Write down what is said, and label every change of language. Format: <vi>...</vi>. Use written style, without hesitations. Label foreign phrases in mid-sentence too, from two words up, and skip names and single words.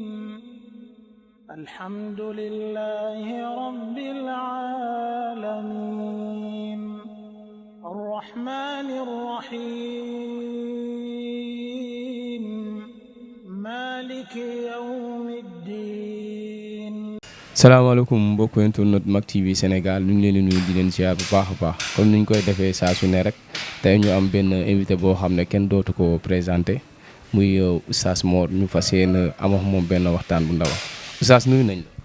<ar>الحمد لله رب العالمين الرحمن الرحيم مالك يوم الدين.</ar> <wo>salaamaaleykum mbokku internet Mak TV Sénégal ñu ngi leen di nuyu di leen ziar bu baax a baax comme ni ñu koy defee saa su ne rek tey ñu am benn invité boo xam ne kenn dootu ko présenté muy Oustaz Mor ñu fas yéene am ak moom benn waxtaan bu ndaw Oustaz nuyu nañ la.</wo>